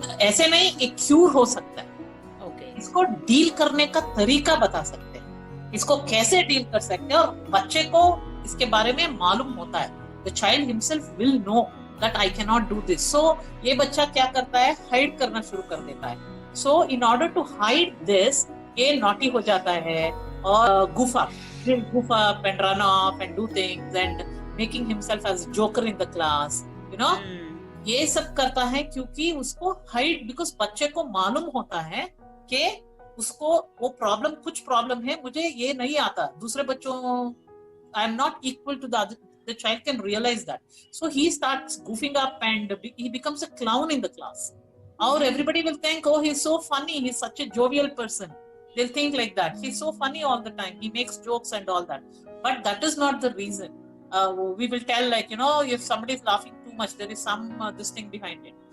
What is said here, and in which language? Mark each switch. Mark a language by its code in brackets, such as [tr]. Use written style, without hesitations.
[hi] ऐसे नहीं एक क्यूर हो सकता है। इसको डील करने का तरीका बता सकते हैं, इसको कैसे डील कर सकते हैं, और बच्चे को इसके बारे में मालूम होता है। [en] The child himself will know that I can not do this. So [hi] ये बच्चा क्या करता है, हाइड करना शुरू कर देता है। [en] so in order to hide this, [hi] ये नॉटी हो जाता है [en] और goof up and run off and do things and making himself as joker in the class, [hi] ये सब करता है क्योंकि उसको हाइड, बिकॉज बच्चे को मालूम होता है कि उसको वो प्रॉब्लम, कुछ प्रॉब्लम है, मुझे ये नहीं आता, दूसरे बच्चों, [en] I am not equal to the child can realize that. So he starts goofing up and he becomes a clown in the class. Or everybody will think, oh, he's so funny, he's such a jovial person. They'll think like that. He's so funny all the time. He makes jokes and all that. But that is not the reason. We will tell, like, if somebody is laughing too much, there is some this thing behind it.